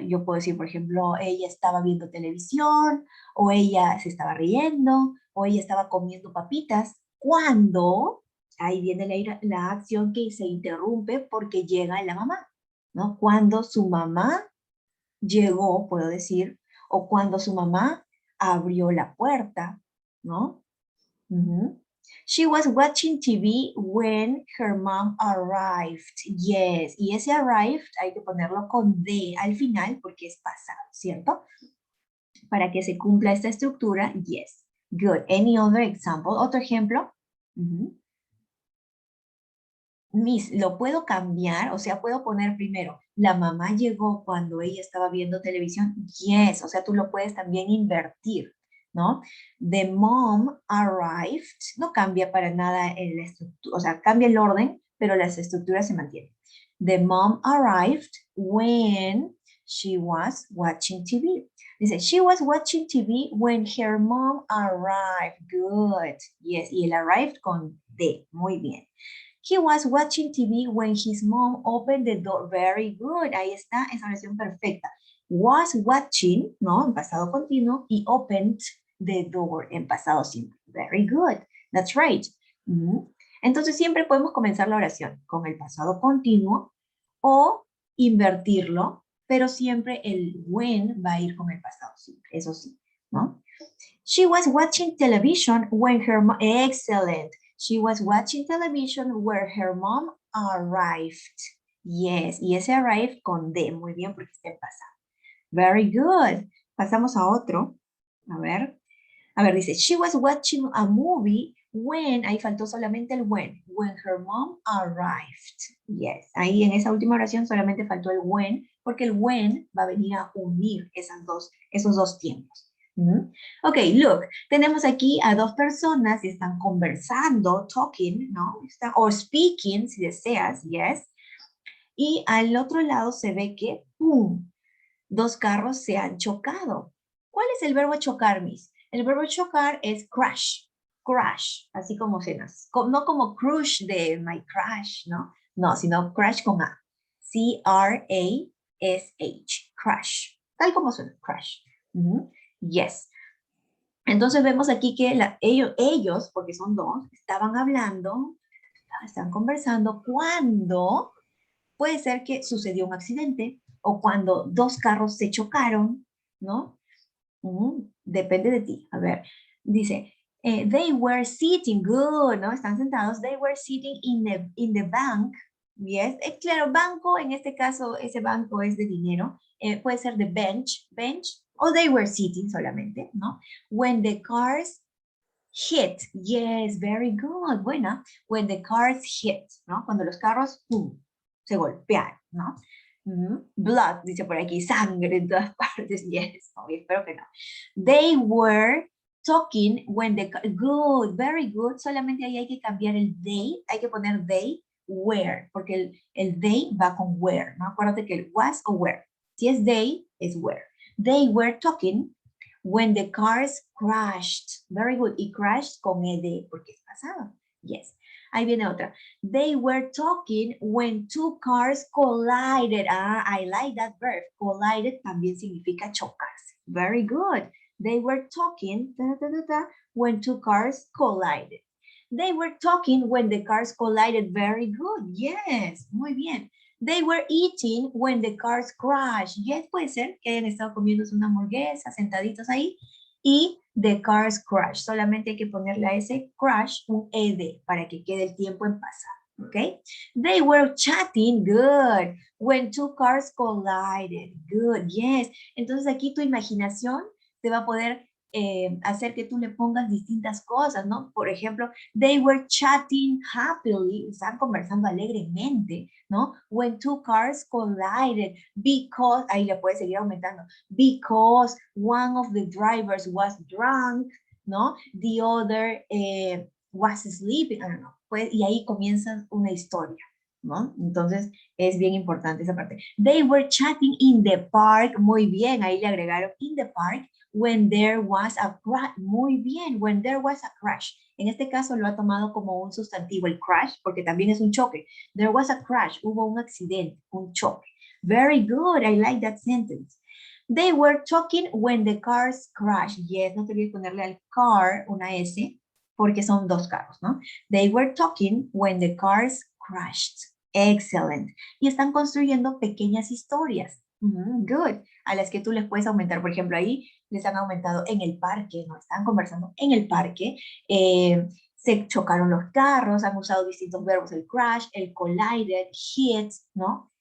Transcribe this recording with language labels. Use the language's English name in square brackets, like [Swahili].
[Spanish] Yo puedo decir, por ejemplo, ella estaba viendo televisión, o ella se estaba riendo, o ella estaba comiendo papitas. Cuando, ahí viene la acción que se interrumpe porque llega la mamá, ¿no? Cuando su mamá llegó, puedo decir, o cuando su mamá abrió la puerta, ¿no? [English] She was watching TV when her mom arrived. [Spanish] Yes, y ese arrived hay que ponerlo con D al final porque es pasado, ¿cierto? Para que se cumpla esta estructura, yes. [English] Good. Any other example? [Spanish] ¿Otro ejemplo? Miss, ¿lo puedo cambiar? O sea, puedo poner primero, la mamá llegó cuando ella estaba viendo televisión. Yes, o sea, tú lo puedes también invertir, ¿no? [English] The mom arrived, [Spanish] no cambia para nada en la estructura, o sea, cambia el orden, pero las estructuras se mantienen. [English] The mom arrived when she was watching TV. Dice, she was watching TV when her mom arrived. Good. Yes, [Spanish] y el arrived con D. Muy bien. [English] He was watching TV when his mom opened the door. Very good. [Spanish] Ahí está, esa oración perfecta. [English] Was watching, ¿no? [Spanish] En pasado continuo. [English] Y opened the door [Spanish] en pasado simple. [English] Very good. That's right. [Spanish] Entonces siempre podemos comenzar la oración con el pasado continuo o invertirlo, pero siempre el when va a ir con el pasado simple. Eso sí, ¿no? [English] She was watching television when her mom... Excellent. She was watching television where her mom arrived. [Spanish] Yes, y ese arrived con D. Muy bien, porque está en pasado. [English] Very good. [Spanish] Pasamos a otro. A ver. A ver, dice, [English] she was watching a movie when, [Spanish] ahí faltó solamente el [English] when her mom arrived. [Spanish] Yes, ahí en esa última oración solamente faltó el when, porque el when va a venir a unir esos dos tiempos. [English] Ok, look, [Spanish] tenemos aquí a dos personas y están conversando, talking, ¿no? O speaking, si deseas, yes. Y al otro lado se ve que, ¡pum!, dos carros se han chocado. ¿Cuál es el verbo chocar, Miss? El verbo chocar es crash, crash, así como suenas. No como crush de my crash, ¿no? No, sino crash con A. C-R-A-S-H, crash. Tal como suena, crash. Yes. Entonces vemos aquí que ellos, porque son dos, estaban hablando, están conversando cuando puede ser que sucedió un accidente o cuando dos carros se chocaron, ¿no? Depende de ti. A ver, dice, [English] they were sitting, good, [Spanish] ¿no? Están sentados, [English] they were sitting in the bank. [Spanish] Yes, claro, banco, en este caso, ese banco es de dinero. Puede ser the bench, o [English] they were sitting [Spanish] solamente, ¿no? [English] When the cars hit, yes, very good, [Spanish] buena. [English] When the cars hit, ¿no? [Spanish] Cuando los carros, ¡pum!, se golpearon, ¿no? Blood, dice por aquí, sangre en todas partes, yes, no, espero que no. [English] They were talking when the, good, very good, [Spanish] solamente ahí hay que cambiar el they, hay que poner they, were, porque el they va con were, ¿no? Acuérdate que el was o were. Si es they, es were. [English] They were talking when the cars crashed. Very good. [Spanish] Y crashed con ed, porque es pasado. Yes. Ahí viene otra. [English] They were talking when two cars collided. Ah, I like that verb. [Spanish] Collided también significa chocarse. [English] Very good. They were talking when two cars collided. They were talking when the cars collided. Very good. Yes. [Spanish] Muy bien. [English] They were eating when the cars crashed. [Spanish] Yes, puede ser que hayan estado comiéndose una hamburguesa, sentaditos ahí, y [English] the cars crashed. [Spanish] Solamente hay que ponerle a ese crash un ed para que quede el tiempo en pasado. ¿Ok? [English] They were chatting, good, when two cars collided. Good, yes. [Spanish] Entonces aquí tu imaginación te va a poder hacer que tú le pongas distintas cosas, ¿no? Por ejemplo, [English] they were chatting happily, [Spanish] están conversando alegremente, ¿no? [English] When two cars collided, because, [Spanish] ahí le puedes seguir aumentando, [English] because one of the drivers was drunk, ¿no? The other was sleeping, I don't know. [Spanish] Pues, y ahí comienza una historia, ¿no? Entonces, es bien importante esa parte. [English] They were chatting in the park, [Spanish] muy bien, ahí le agregaron [English] in the park, when there was a crash, [Spanish] muy bien, [English] when there was a crash. [Spanish] En este caso lo ha tomado como un sustantivo el crash, porque también es un choque. [English] There was a crash, [Spanish] hubo un accidente, un choque. [English] Very good, I like that sentence. They were talking when the cars crashed. [Spanish] Yes, no te olvides ponerle al car una S, porque son dos carros, ¿no? [English] They were talking when the cars crashed. Excellent. [Spanish] Y están construyendo pequeñas historias. [English] Good. [Spanish] A las que tú les puedes aumentar. Por ejemplo, ahí les han aumentado en el parque, ¿no? Están conversando en el parque. Se chocaron los carros, han usado distintos verbos, el crash, el collided, hit, ¿no?